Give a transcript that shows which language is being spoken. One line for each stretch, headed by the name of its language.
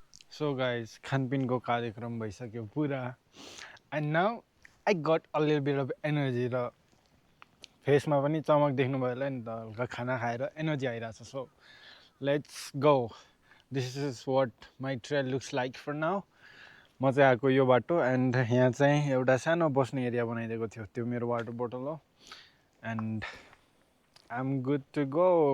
Nepali: So guys खानपिनको कार्यक्रम भइसक्यो पुरा।
English: and now I got a little bit of energy
Nepali: र फेसमा पनि चमक देख्नुभयो होला नि त, हल्का खाना खाएर एनर्जी आइरहेछ।
English: So let's go. This is what my trail looks like for now.
Nepali: म चाहिँ आएको यो बाटो एन्ड यहाँ चाहिँ एउटा सानो बस्ने एरिया बनाइदिएको थियो त्यो मेरो वाटर बोतल हो
English: and I am good to go